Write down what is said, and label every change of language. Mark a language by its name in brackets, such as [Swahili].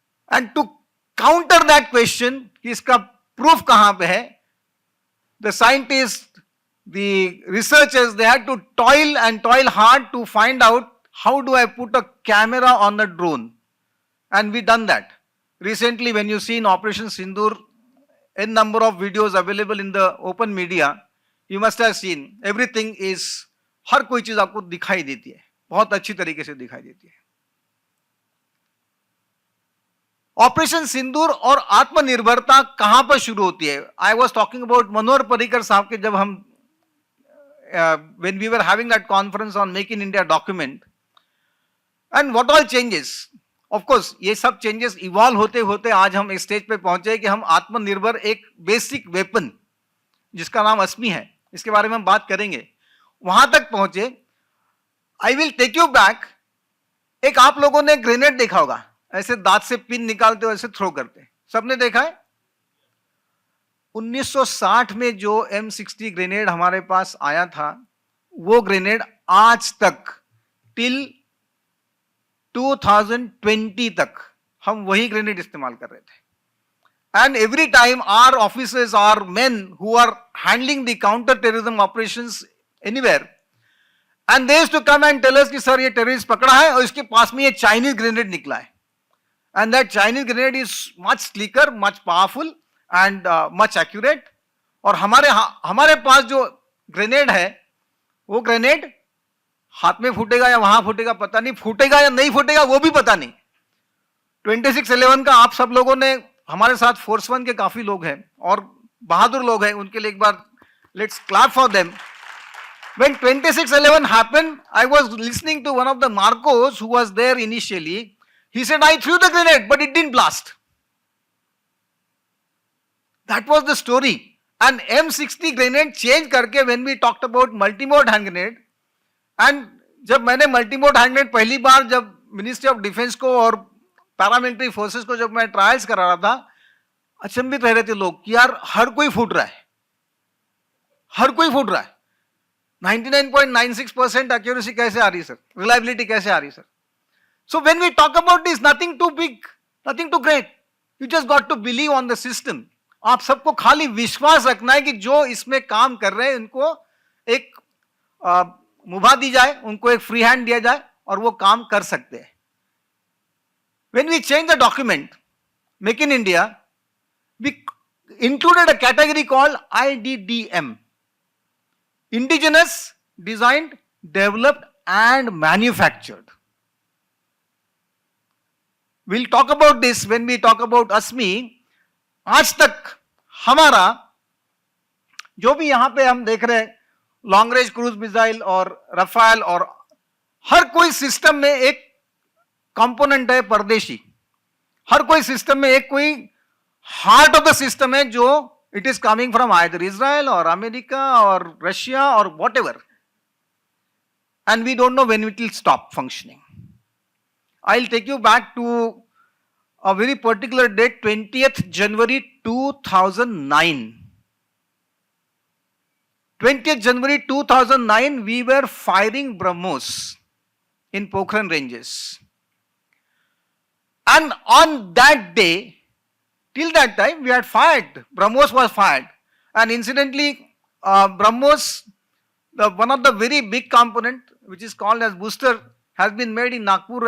[English] And to counter that question, [Hindi] कि इसका proof कहां पे है, [English] the scientists, the researchers, they had to toil hard to find out how do I put a camera on the drone. And we done that. Recently, when you see in Operation Sindoor, a number of videos available in the open media, you must have seen, everything is, [Hindi] हर कोई चीज आपको दिखाई देती है, [English] बहुत अच्छी तरीके से दिखाई देती है. [Hindi] ऑपरेशन सिंदूर और आत्मनिर्भरता कहां पर शुरू होती है? [English] I was talking about [Hindi] Manohar Parrikar साहब के, जब हम [English] when we were having that conference on Make in India document, and what all changes. [Hindi] Of course, ये सब चेंजेस इवॉल्व होते होते आज हम इस स्टेज पे पहुंचे कि हम आत्मनिर्भर एक बेसिक वेपन जिसका नाम अस्मी है, इसके बारे में हम बात करेंगे, वहां तक पहुंचे. [English] I will take you back. [Hindi] एक आप लोगों ने ग्रेनेड देखा होगा, ऐसे दांत से पिन निकालते हो, ऐसे थ्रो करते, सबने देखा है. 1960 में जो M60 ग्रेनेड हमारे पास आया था, वो ग्रेनेड आज तक टिल 2020 तक हम वही ग्रेनेड इस्तेमाल कर रहे थे. [English] And every time our officers, our men who are handling the counter-terrorism operations anywhere, and they used to come and tell us [Hindi] कि सर ये टेररिस्ट पकड़ा है और इसके पास में ये चाइनीज ग्रेनेड निकला है. [English] And that Chinese grenade is much sleeker, much powerful and much accurate. [Hindi] और हमारे पास जो ग्रेनेड है, वो ग्रेनेड हाथ में फूटेगा या वहां फूटेगा पता नहीं, फूटेगा या नहीं फूटेगा वो भी पता नहीं. 2611 का आप सब लोगों ने, हमारे साथ फोर्स 1 के काफी लोग हैं और बहादुर लोग हैं, उनके लिए एक बार [English] Let's clap for them. When 2611 happened, I was listening to one of the Marcos who was there initially. He said, I threw the grenade, but it didn't blast. That was the story. And M60 grenade change [Hindi] करके [English] when we talked about multi-mode hand grenade, [Hindi] and जब मैंने multi-mode hand grenade पहली बार जब ministry of defence को और paramilitary forces को जब मैं ट्रायल्स करा रहा था, अचंभित रह रहे थे लोग कि यार हर कोई फूट रहा है, हर कोई फूट रहा है. 99.96% एक्यूरेसी कैसे आ रही सर, रिलायबिलिटी कैसे आ रही sir. [English] So when we talk about this, nothing too big, nothing too great. You just got to believe on the system. [Hindi] आप सबको खाली विश्वास रखना है कि जो इसमें काम कर रहे हैं उनको एक मुभा दी जाए, उनको एक फ्री हैंड दिया जाए और वो काम कर सकते हैं. [English] When we change the document, Make in India, we included a category called IDDM. Indigenous, designed, developed and manufactured. We'll talk about this when we talk about ASMI. [Hindi] आज तक हमारा जो भी यहां पे हम देख रहे हैं, लॉन्ग रेंज क्रूज मिसाइल और रफाल, और हर कोई सिस्टम में एक कंपोनेंट है परदेशी, हर कोई सिस्टम में एक कोई [English] heart of the system [Hindi] है जो [English] It is coming from either Israel और America और Russia और whatever, and we don't know when it will stop functioning. I will take you back to a very particular date, 20th January 2009. 20th January 2009, we were firing BrahMos in Pokhran ranges. And on that day, till that time, we had fired, BrahMos was fired. And incidentally, BrahMos, one of the very big component, which is called as booster, has been made in Nagpur.